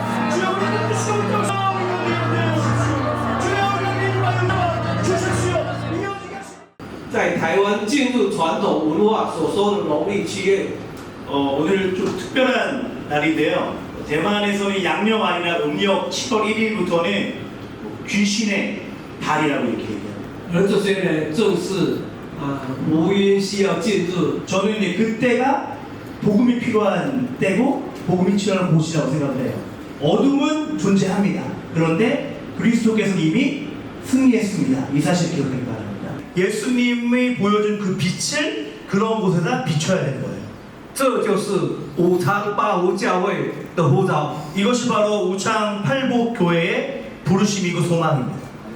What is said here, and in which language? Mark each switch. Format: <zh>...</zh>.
<ko>주여 우리 주시옵소서. 우리 가운데 주시옵소서. 주여 우리 믿음을 주십시오. 이어지게 하시옵소서.</ko> <zh>在台湾进入传统文化所说的农历7月，</zh> <ko>오늘 좀 특별한 날인데요. 대만에서는 양력 아니라 음력 7월 1일부터는 귀신의 달이라고 이렇게 얘기해요.</ko> <zh>而这些呢，正是福音需要进入。</zh> <ko>저는 이제 그때가 복음이 필요한 때고 복음이 필요한 곳이라고 생각을 해요. 어둠은 존재합니다. 그런데 그리스도께서는 이미 승리했습니다. 이 사실 기억하기 바랍니다. 예수님이 보여준 그 빛을 그런 곳에다 비춰야 되는 거예요.</ko> <zh>这就是五常八福教会的呼召。</zh> <ko>이것이 바로 우창 팔복 교회의 부르심이고 소망입니다.</ko>